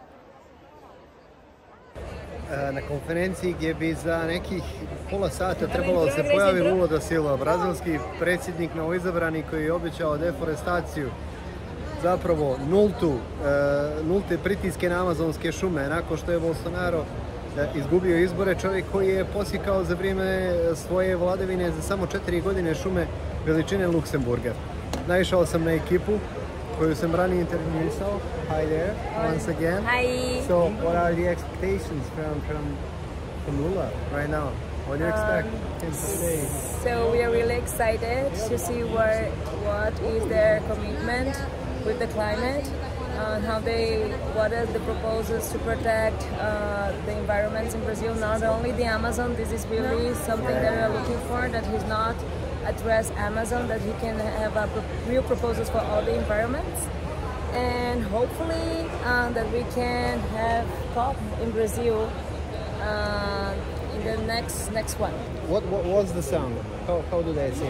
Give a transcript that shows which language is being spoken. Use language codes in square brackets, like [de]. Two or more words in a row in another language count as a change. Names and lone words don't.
[bs] Na konferenciji gdje bi za nekih pola sata trebalo da se pojavi Lula da Silva, brazilski predsjednik novoizabrani koji je obećao deforestaciju, zapravo nulte pritiske na amazonske šume, nakon što je Bolsonaro izgubio izbore, čovjek koji je posjekao za vrijeme svoje vladavine za samo 4 godine šume veličine Luksemburga. Naišao sam na ekipu koju sam ranije intervjuisao. [en] Hi there, once again. Hi. So, what are the expectations from Lula right now? What do you expect him to say? So we are really excited to see what is their commitment with the climate, what are the proposals to protect the environments in Brazil, not only the Amazon. This is really something that we are looking for, that he's not address Amazon, that he can have real proposals for all the environments, and hopefully that we can have COP in Brazil in the next one. What was the song? How do they sing?